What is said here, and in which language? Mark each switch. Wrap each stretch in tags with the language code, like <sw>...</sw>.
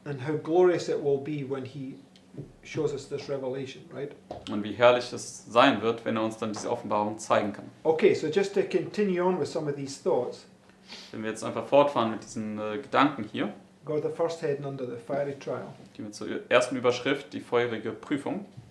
<en>And how glorious it will be when He shows us this revelation, right?</en> <de>Und wie herrlich es sein wird, wenn er uns dann diese Offenbarung zeigen kann.</de> <en>Okay, so just to continue on with some of these thoughts,</en> <de>Wenn wir jetzt einfach fortfahren mit diesen Gedanken hier,</de> <en>go to the first heading under the fiery trial.</en> <de>gehen wir zur ersten Überschrift, die feurige Prüfung.</de>